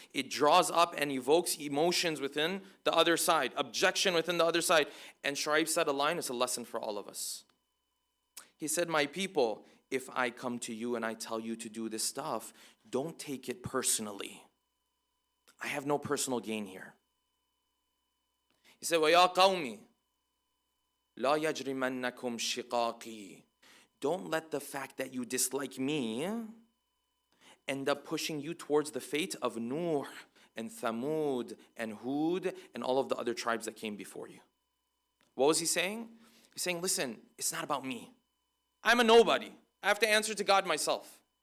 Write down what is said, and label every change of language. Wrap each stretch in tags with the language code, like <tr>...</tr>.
<en>It draws up and evokes emotions within the other side, objection within the other side. And Shu'ayb said a line, it's a lesson for all of us. He said, my people, if I come to you and I tell you to do this stuff, don't take it personally. I have no personal gain here. He said,</en> <ar>وَيَا قَوْمِ لَا يَجْرِمَنَّكُمْ شِقَاقِي.</ar> <en>Don't let the fact that you dislike me end up pushing you towards the fate of Nuh and Thamud and Hud and all of the other tribes that came before you. What was he saying? He's saying, listen, it's not about me. I'm a nobody. I have to answer to God myself.</en>